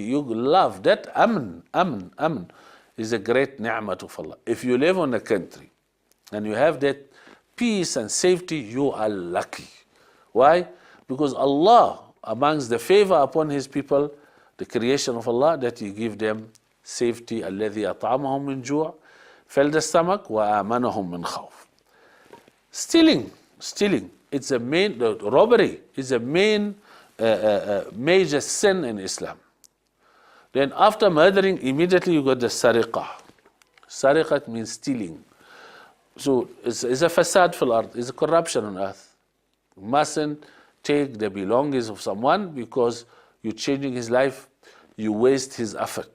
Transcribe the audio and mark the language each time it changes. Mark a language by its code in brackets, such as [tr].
[en] You love that. Amn is a great ni'mat of Allah. If you live in a country and you have that peace and safety, you are lucky. Why? Because Allah, amongst the favor upon His people, the creation of Allah, that He give them safety. [ar] الذي أطعمهم من جوع, [en] filled the stomach, [ar] وآمنهم من خوف. [en] Stealing, it's a main, robbery is a main major sin in Islam. Then after murdering, immediately you got the sariqah. Sariqah means stealing. So it's a fasad fil ard, it's a corruption on earth. You mustn't take the belongings of someone because you're changing his life, you waste his effort.